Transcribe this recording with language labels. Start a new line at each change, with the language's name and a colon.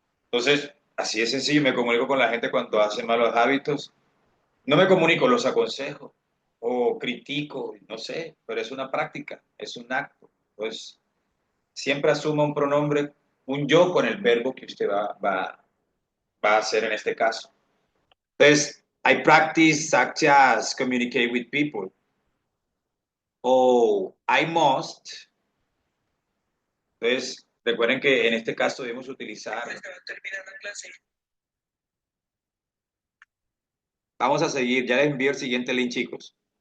Spanish: Entonces, así es sencillo, me comunico con la gente cuando hacen malos hábitos. No me comunico, los aconsejo o critico, no sé, pero es una práctica, es un acto. Pues siempre asuma un pronombre, un yo con el verbo que usted va a hacer en este caso.
English: Entonces, I practice such as communicate with people. O I must
Spanish: Entonces, recuerden que en este caso debemos utilizar, vamos a seguir, ya les envío el siguiente link, chicos.